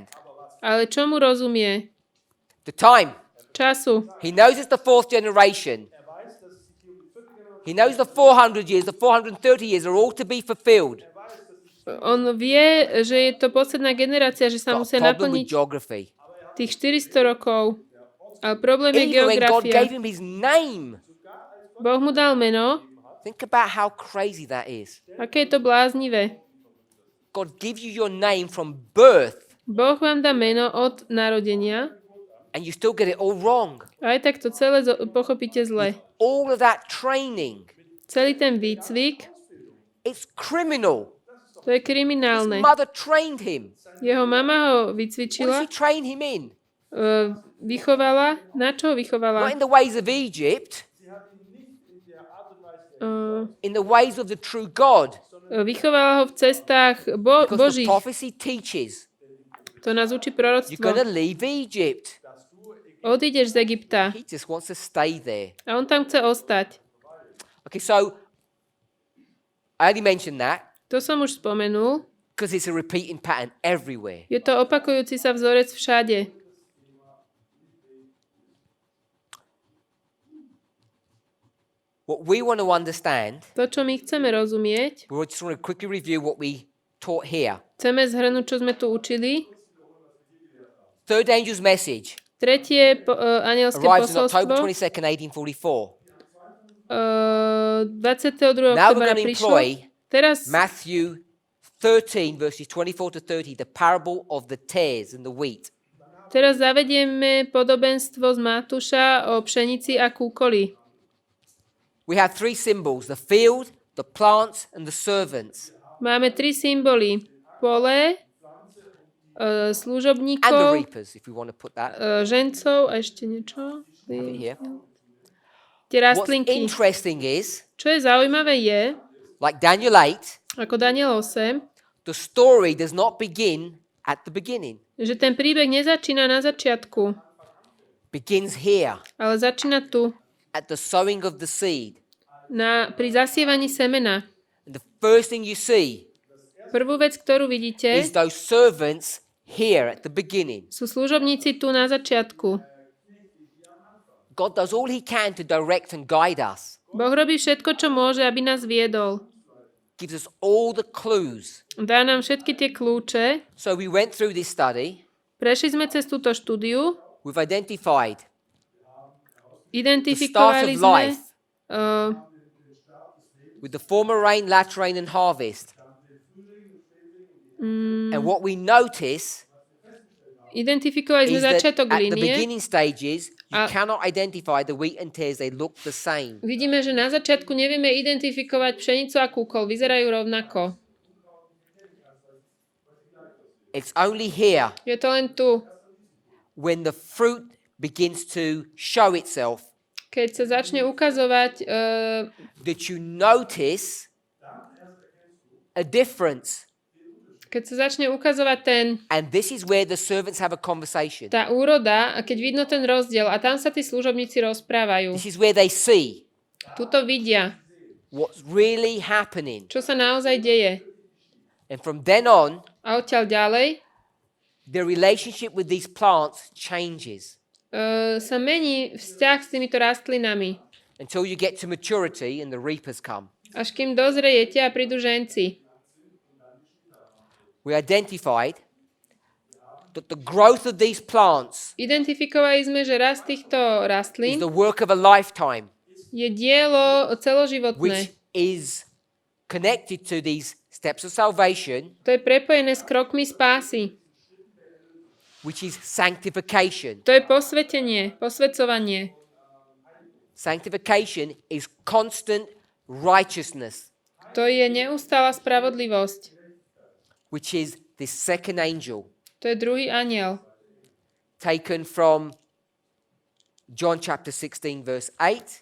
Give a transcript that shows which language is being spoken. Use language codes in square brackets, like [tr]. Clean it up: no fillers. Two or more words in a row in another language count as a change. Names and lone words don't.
[sk] Ale čomu rozumie? [en] The time. [sk] Času. [en] He knows it's the fourth generation. He knows the 400 years, the 430 years are all to be fulfilled. [sk] On vie, že je to posledná generácia, že sa [en] Got [sk] musia [en] a problem [sk] naplniť [en] with geography. [sk] tých 400 rokov. Ale problém je [en] Even when God [sk] geografia. [en] gave him his name. [sk] Boh mu dal meno. [en] Think about how crazy that is. [sk] Aké je to bláznivé. [en] God gives you your name from birth [sk] Boh vám dá meno od narodenia. [en] and you still get it all wrong. [sk] A aj tak to celé pochopíte zle. [en] All of that training, [sk] Celý ten výcvik, [en] it's criminal. [sk] to je [en] His [sk] kriminálne. [en] mother trained him. [sk] Jeho mama ho [en] What does [sk] vycvičila, [en] she train him in? [sk] vychovala. Na čo ho [en] Not [sk] vychovala? [en] in the ways of Egypt, in the ways of the true God. [sk] Vychovala ho v cestách [en] Because the [sk] Božích. [en] prophecy teaches [sk] To nás učí [en] you're [sk] proroctvo. [en] going to leave Egypt. [sk] Odídeš z Egypta. [en] He just wants to stay there. [sk] A on tam chce ostať. [en] Okay, so I only mentioned that [sk] To som už spomenul. [en] because it's a repeating pattern everywhere. [sk] Je to opakujúci sa vzorec všade. [en] What we want to understand, [sk] To, čo my chceme rozumieť, [en] we just want to quickly review what we taught here. [sk] chceme zhrnúť, čo sme tu učili. [en] Third angel's message [sk] Tretie anielské [en] arrives on October [sk] posolstvo [en] 22nd, 1844. [sk] 22. [en] Now we're [sk] oktobra [en] going to [sk] prišlo. [en] employ [sk] Teraz [en] Matthew 13, verses 24 to 30, the parable of the tares and the wheat. [sk] Teraz zavedieme podobenstvo z Matúša o pšenici a kúkoli. [en] We have three symbols, the field, the plants, and the servants. [sk] Máme tri symboly. Pole, [en] And the [sk] služobníkov, [en] reapers, if we want to put that [sk] žencov a ešte niečo. [en] here. [sk] Tie [en] What's [sk] rastlinky. [en] interesting is, [sk] Čo je zaujímavé je, [en] like Daniel 8, [sk] ako Daniel 8, [en] the story does not begin at the beginning. [sk] že ten príbeh nezačína na začiatku, [en] Begins here, [sk] ale začína tu, [en] at the sowing of the seed. [sk] pri zasievaní semena. [en] And the first thing you see [sk] Prvú vec, ktorú vidíte, [en] is those servants here at the beginning. [sk] sú služobníci tu na začiatku. [en] God does all he can to direct and guide us. [sk] Boh robí všetko, čo môže, aby nás viedol. [en] Gives us all the clues. [sk] Dá nám všetky tie kľúče. [en] So we went through this study. [sk] Prešli sme cez túto štúdiu. [en] We've identified [sk] Identifikovali [en] the start of [sk] sme [en] life. With the former rain, latter rain, and harvest. And what we notice [sk] Identifikovali sme [en] is that [sk] začiatok [en] at the [sk] línie. [en] beginning stages, you [sk] A- [en] cannot identify the wheat and tares. They look the same. [sk] Vidíme, že na začiatku nevieme identifikovať pšenicu a kúkol. Vyzerajú rovnako. [en] It's only here [sk] Je to len tu, [en] when the fruit begins to show itself [sk] keď sa začne ukazovať, [en] that you notice a difference. [sk] keď sa začne ukazovať [en] And this is where the servants have a conversation. [sk] tá úroda, a keď vidno ten rozdiel, a tam sa tí služobníci rozprávajú. [en] This is where they see [sk] Tuto vidia, [en] what's really happening. [sk] čo sa naozaj deje. [en] And from then on, [sk] A odtiaľ ďalej [en] the relationship with these plants changes [sk] sa mení vzťah s týmito rastlinami. [en] until you get to maturity and the reapers come. [sk] Až kým dozrejete a prídu ženci. [en] We identified that the growth of these plants [sk] Identifikovali sme, že rast týchto [en] is [sk] rastlín [en] the work of a lifetime, [sk] je dielo [en] which [sk] celoživotné. [en] is connected to these steps of salvation, [sk] To je prepojené s krokmi spásy. [en] which is sanctification. [sk] To je posvetenie, posvedcovanie. [en] Sanctification is constant righteousness, [sk] To je neustála spravodlivosť. [en] which is this second angel [sk] To je druhý anjel. [en] taken from John chapter 16, verse 8,